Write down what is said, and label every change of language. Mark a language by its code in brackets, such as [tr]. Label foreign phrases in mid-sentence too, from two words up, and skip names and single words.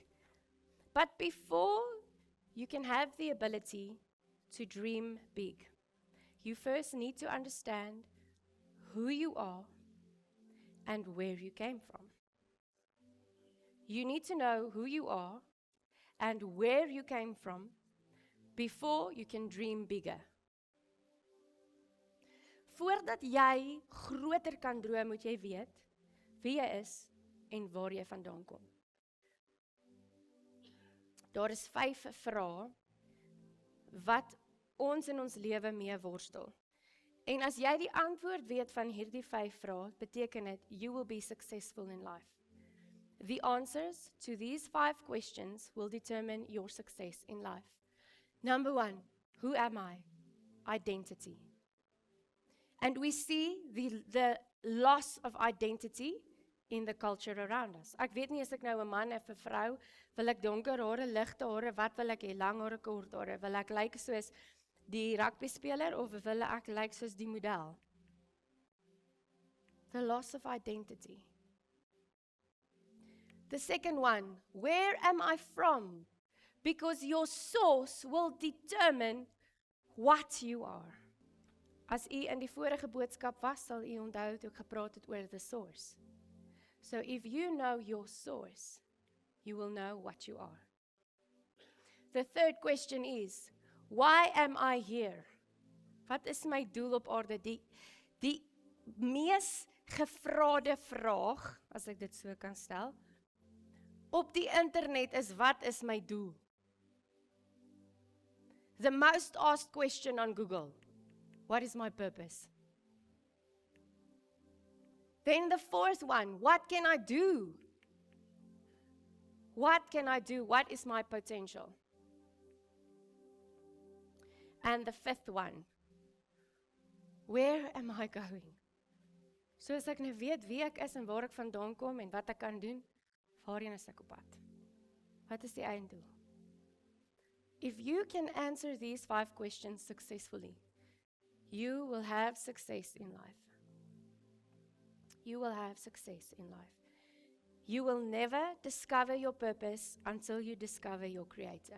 [en] But before you can have the ability to dream big, you first need to understand who you are and where you came from. You need to know who you are and where you came from before you can dream bigger. [af] Voordat jy groter kan droom, moet jy weet wie jy is en waar jy vandaan kom. Daar is 5 vrae wat ons in ons lewe mee worstel. En as jy die antwoord weet van hierdie 5 vrae, beteken dit [en] you will be successful in life. The answers to these 5 questions will determine your success in life. Number 1, who am I? Identity. And we see the loss of identity in the culture around us. [af] Ek weet nie as ek nou 'n man of 'n vrou, wil ek donker hare, ligte hare, wat wil ek hê, lang hare, kort hare, wil ek lyk soos die rugby speler of wil ek lyk soos die model? [en] The loss of identity. The second one, where am I from? Because your source will determine what you are. [af] As u in die vorige boodskap was, sal u onthou toe ek gepraat het oor [en] the source. So if you know your source, you will know what you are. The third question is, why am I here? [af] Wat is my doel op aarde? Die mees gevraagde vraag, as ek dit so kan stel, op die internet is, wat is my doel? [en] The most asked question on Google, what is my purpose? Then the fourth one, what can I do? What can I do? What is my potential? And the fifth one, where am I going? [af] So as ek nou weet wie ek is en waar ek vandaan kom en wat ek kan doen, waarheen is ek op pad? Wat is die einddoel? [en] If you can answer these 5 questions successfully, you will have success in life. You will have success in life. You will never discover your purpose until you discover your Creator.